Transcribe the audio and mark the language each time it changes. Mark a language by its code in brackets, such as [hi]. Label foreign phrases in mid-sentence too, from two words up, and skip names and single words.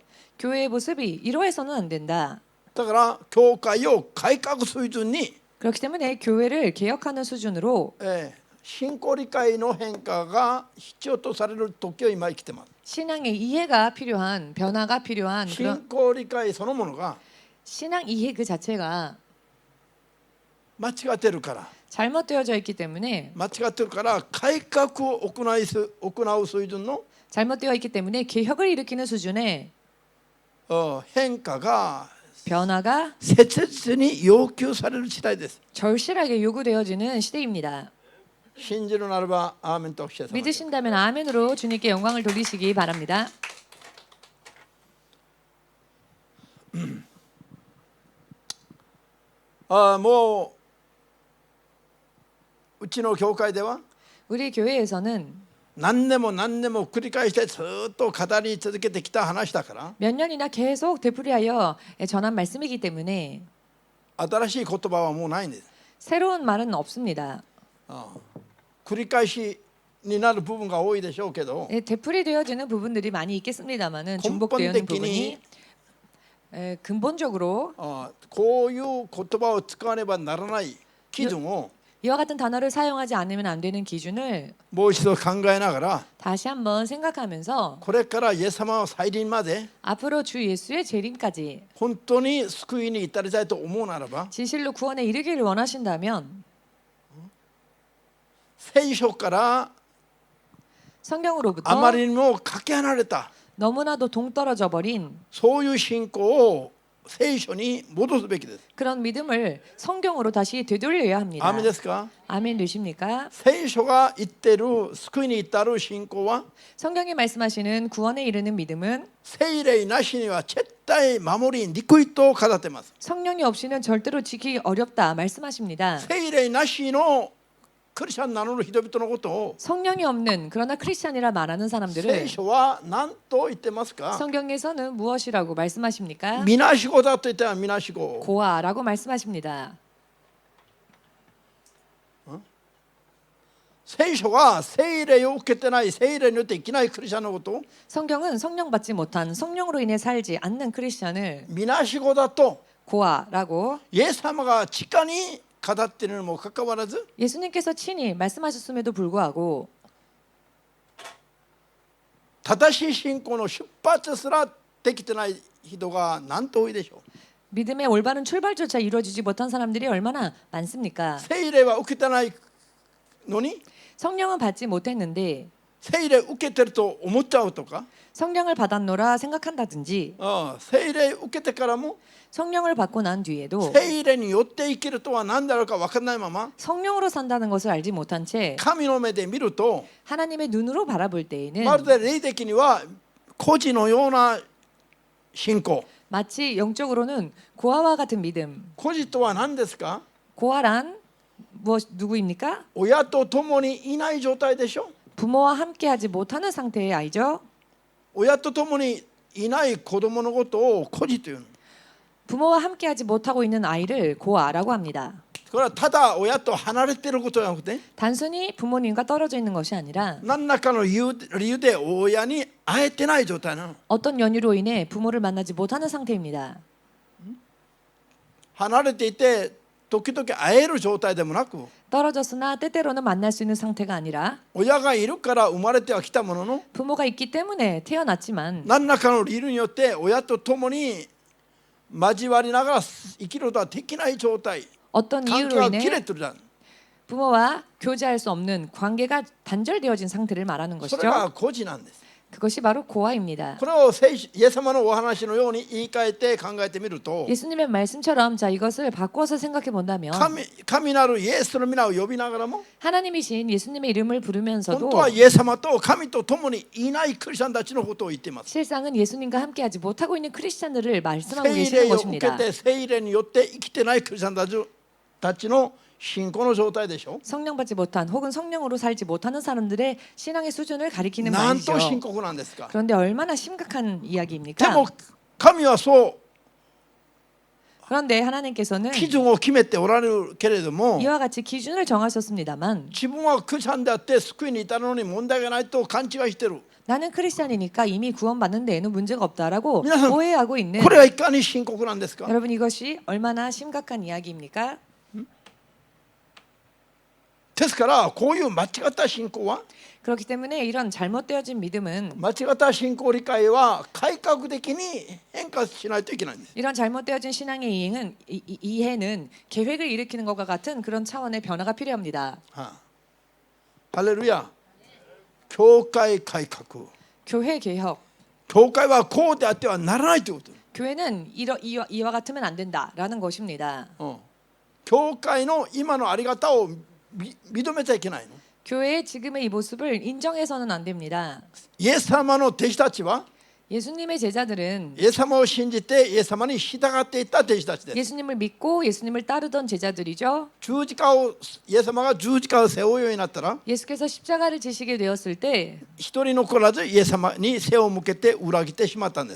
[ko] 교회의 모습이 이러해서는 안 된다. [ja] だから教会を改革水準に [ko] 그렇기 때문에 교회를 개혁하는 수준으로 [ja] 信仰理解の変化が必要とされる時を今生きてます。 [ko] 신앙의 이해가 필요한 변화가 필요한 [ja] 信 [ko] 그런 [ja] 仰理解そのものが [ko] 신앙 이해 그 자체가 [ja] 間違ってるから [ko] 잘못되어져 있기 때문에 [ja] 間違ってるから改革を行う水準の [ko] 잘못되어 있기 때문에 개혁을 일으키는 수준의 [ja] 変化が [ko] 변화가 [ja] 切実に要求される時代です。 [ko] 절실하게 요구되어지는 시대입니다. [ja] 信じるならばアーメンとおっしゃいます。 [ko] 믿으신다면 아멘으로 주님께 영광을 돌리시기 바랍니다. [ja] もううちの教会では [ko] 우리 교회에서는 [ja] 何年も何年も繰り返してずっと語り続けてきた話だから [ko] 몇 년이나 계속 되풀이하여 전한 말씀이기 때문에 [ja] 新しい言葉はもうないんです。 [ko] 새로운 말은 없습니다. [ja] 繰り返しになる部分が多いでしょうけど [ko] 되풀이되어지는 부분들이 많이 있겠습니다만은 중복되어 있는 부분이 근본적으로 [ja] こういう言葉を使わねばならない基準を [ko] 이와 같은 단어를 사용하지 않으면 안 되는 기준을 [ja] もう一度考えながら [ko] 다시 한번 생각하면서 [ja] これからイエス様の再臨まで [ko] 앞으로 주 예수의 재림까지 [ja] 本当に救いに至りたいと思うならば [ko] 진실로 구원에 이르기를 원하신다면 [ja] 聖書から [ko] 성경으로부터 [ja] あまりにもかけ離れた [ko] 너무나도 동떨어져 버린 [ja] そういう信仰を聖書に戻すべきです。 [ko] 그런 믿음을 성경으로 다시 되돌려야 합니다. [ja] アーメンですか。 [ko] 아멘 되십니까? [ja] 聖書が言っている救いに至る信仰は [ko] 성경이 말씀하시는 구원에 이르는 믿음은 [ja] 聖霊なしには絶対守りにくいと語っています。 [ko] 성령이 없이는 절대로 지키기 어렵다 말씀하십니다. [ja] 聖霊なしのクリスチャンなの人々のことを [ko] 성령이 없는 그러나 크리스찬이라 말하는 사람들을 [ja] 聖書は何と言ってますか。 [ko] 성경에서는 무엇이라고 말씀하십니까? [ja] みなしごだと言ってはみなしご。 [ko] 고아라고 말씀하십니다. [ja] 聖書は聖霊を受けてない聖霊によって生きないクリスチャンのことを [ko] 성경은 성령 받지 못한 성령으로 인해 살지 않는 크리스찬을 [ja] みなしごだと [ko] 고아라고 [ja] イエス様が直に語っているにもかかわらず [ko] 예수님께서 친히 말씀하셨음에도 불구하고 [ja] 正しい信仰の出発すらできてない人が何と多いでしょう。 [ko] 믿음의 올바른 출발조차 이루어지지 못한 사람들이 얼마나 많습니까? [ja] 聖霊は受けてないのに [ko] 성령은 받지 못했는데 [ja] 聖霊受けてると思っちゃうとか、 [ko] 성령을 받았노라 생각한다든지 [ja] 聖霊受けてからも [ko] 성령을 받고 난 뒤에도 [ja] 聖霊によって生きるとは何だろうか分からないまま [ko] 성령으로 산다는 것을 알지 못한 채 [ja] 神の目で見ると [ko] 하나님의 눈으로 바라볼 [ja] ま [ko] 때에는 [ja] るで霊的には孤児のような信仰。 [ko] 마치 영적으로는 고아와 같은 믿음. [ja] 孤児とは何ですか？ [ko] 고아란 누구입니까? [ja] 親と共にいない状態でしょ。 [ko] 부모와 함께하지 못하는 상태의 아이죠. [ja] 親と共にいない子供のことを孤児というの。 [ko] 부모와 함께하지 못하고 있는 아이를 고아라고 합니다. [ja] これはただ親と離れていることじゃなくて、 [ko] 단순히 부모님과 떨어져 있는 것이 아니라 [ja] 何らかの理由で親に会えてない状態なの。 [ko] 어떤 연유로 인해 부모를 만나지 못하는 상태입니다. [ja] 離れていて時々会える状態でもなく、 [ko] 떨어졌으나 때때로는 만날 수 있는 상태가 아니라 [ja] 親がいるから生まれてはきたものの、 [ko] 부모가 있기 때문에 태어났지만 [ja] 何らかの理由によって親と共に交わりながら生きることはできない状態、 [ko] 어떤 [ja] 関係 [ko] 이유로 [ja] が切れ [ko] 인해 [ja] てるじゃん。 [ko] 부모와 교제할 수 없는 관계가 단절되어진 상태를 말하는 [ja] それが [ko] 것이죠. [ja] 孤児なんです。 [ko] 그것이 바로 고아입니다. [ja] これをイエス様のお話のように言い換えて考えてみると、 [ko] 예수님의 말씀처럼 자 이것을 바꿔서 생각해 본다면 [ja] 神なるイエスの皆を呼びながらも、 [ko] 하나님이신 예수님의 이름을 [ja] 本 [ko] 부르면서도 [ja] 当はイエス様と神と共にいないクリスチャンたちのことを言っています。 [ko] 실상은 예수님과 함께하지 못하고 있는 크리스찬들을 말씀하고 [ja] 聖 [ko] 계시는 [ja] 霊を受け [ko] 것입니다. [ja] て聖霊によって生きてないクリスチャンたちの信仰の状態でしょ。 [ko] 성령 받지 못한 혹은 성령으로 살지 못하는 사람들의 신앙의 수준을 가리키는 [ja] なん [ko] 말이죠. [ja] と深刻なんですか。 [ko] 그런데 얼마나 심각한 [ja] で [ko] 이야기입니까? [ja] も神はそう [ko] 그런데 하나님께서는 [ja] 基準を決めておられるけれども、 [ko] 이와 같이 기준을 정하셨습니다만 [ja] 自分はクリスチャンであって救いに至るのに問題がないと勘違いしてる。 [ko] 나는 크리스찬이니까 이미 구원받는 데에는 문제가 없다라고 [ja] 皆さん [ko] 오해하고 있는 [ja] これはいかに深刻なんですか。 [ko] 여러분 이것이 얼마나 심각한 이야기입니까? [ja] ですからこういう間違った信仰は、 [ko] 그렇기 때문에 이런 잘못되어진 믿음은 [ja] 間違った信仰理解は改革的に変化しないといけないんです。 [ko] 이런 잘못되어진 신앙의 이해는 계획을 일으키는 것과 같은 그런 차원의 변화가 필요합니다. [ja] ハレルヤ。教会改革。 [ko] 교회 개혁. [ja] 教会はこうであってはならないということ。 [ko] 교회는 이와 같으면 안 된다라는 것입니다. [ja] 教会の今のあり方を認めちゃいけないの。 [ko] 교회의 지금의 이 모습을 인정해서는 안 됩니다. [ja] イエス様の弟子たちは [ko] 예수님의 제자들은 [ja] イエス様を信じてイエス様に従っていった弟子たちです。 [ko] 예수님을 믿고 예수님을 따르던 제자들이죠. [ja] イエス様が十字架を背負うようになったら、 [ko] 예수께서 십자가를 지시게 되었을 때 [ja] 一人残らずイエス様に背を向けて裏切ってしまったんです。